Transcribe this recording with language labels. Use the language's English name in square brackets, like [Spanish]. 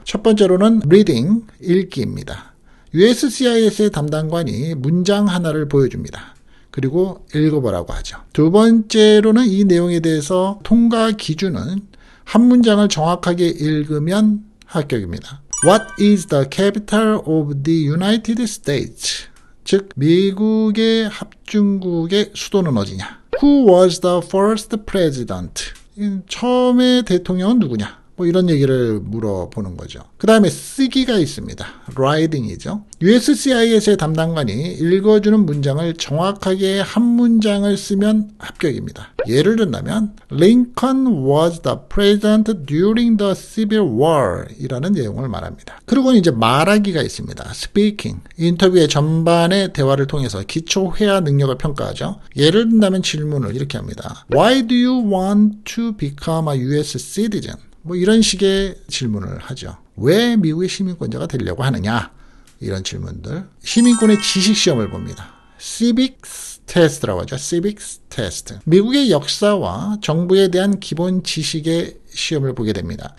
[Korean] 첫 번째로는 reading, 읽기입니다. USCIS의 담당관이 문장 하나를 보여줍니다. 그리고 읽어보라고 하죠. 두 번째로는 이 내용에 대해서 통과 기준은 한 문장을 정확하게 읽으면 합격입니다. [English] What is the capital of the United States? [Korean] 즉, 미국의 합중국의 수도는 어디냐? [English] Who was the first president? [Korean] 처음의 대통령은 누구냐? 뭐 이런 얘기를 물어보는 거죠. 그 다음에 쓰기가 있습니다. writing이죠. USCIS의 담당관이 읽어주는 문장을 정확하게 한 문장을 쓰면 합격입니다. 예를 든다면 [English] Lincoln was the president during the Civil War [Korean] 이라는 내용을 말합니다. 그리고 이제 말하기가 있습니다. speaking, 인터뷰의 전반의 대화를 통해서 기초 회화 능력을 평가하죠. 예를 든다면 질문을 이렇게 합니다. [English] Why do you want to become a US citizen? [Korean] 뭐 이런 식의 질문을 하죠. 왜 미국의 시민권자가 되려고 하느냐? 이런 질문들. 시민권의 지식 시험을 봅니다. Civics 테스트라고 하죠. Civics 테스트. 미국의 역사와 정부에 대한 기본 지식의 시험을 보게 됩니다.